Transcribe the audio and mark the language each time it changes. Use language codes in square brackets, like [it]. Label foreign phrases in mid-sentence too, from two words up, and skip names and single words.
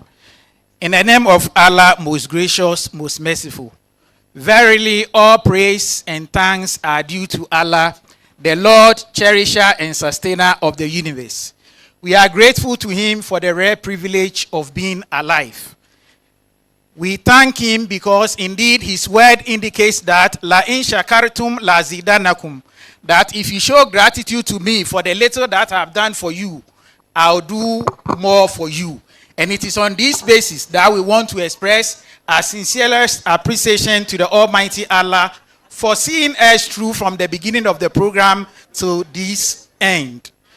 [en] In the name of Allah, most gracious, most merciful, verily all praise and thanks are due to Allah, the Lord, cherisher and sustainer of the universe. We are grateful to him for the rare privilege of being alive. We thank him because indeed his word indicates that [ar] لئن شكرتم لأزيدنكم, [en] that if you show gratitude to me for the little that I've done for you, I'll do more for you. And it is on this basis that we want to express our sincerest appreciation to the Almighty Allah for seeing us through from the beginning of the program to this end.